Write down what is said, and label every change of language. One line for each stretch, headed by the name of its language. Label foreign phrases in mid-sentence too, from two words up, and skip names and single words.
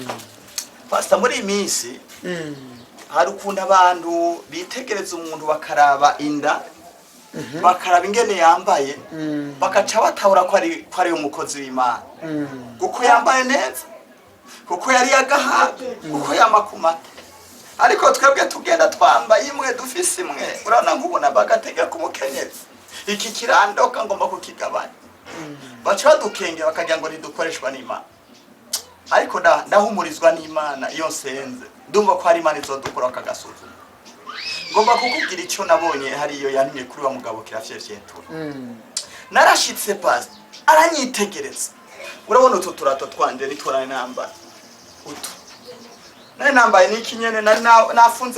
Rundi: Pastor muri iminsi hari ukunda abantu bitegereza umuntu bakaraba inda, bakaraba ingene yambaye, bakaca batahura ko ari umukozi w'Imana. Kuko yambaye neza, kuko yari yagahaga, kuko yamakumata. Ariko twebwe tugenda twambaye imwe dufise imwe, urabona nk'ubona bagatega ku mukenyezi. iki kirandoka ngomba kukigabanya baca badukenge bakagira ngo ntidukoreshwa n'Imana ariko ndahumurizwa n'Imana iyo nsenze ndumva ko hari Imana izodukura akagasuzuma ngomba kukubwira icyo nabonye hariyo yantumye kuri wa mugabo kirafyefyetura narashitse pasi aranyitegereza urabona utu turato twanje nitwarane nambara utu nari nambaye niki nyene nafunze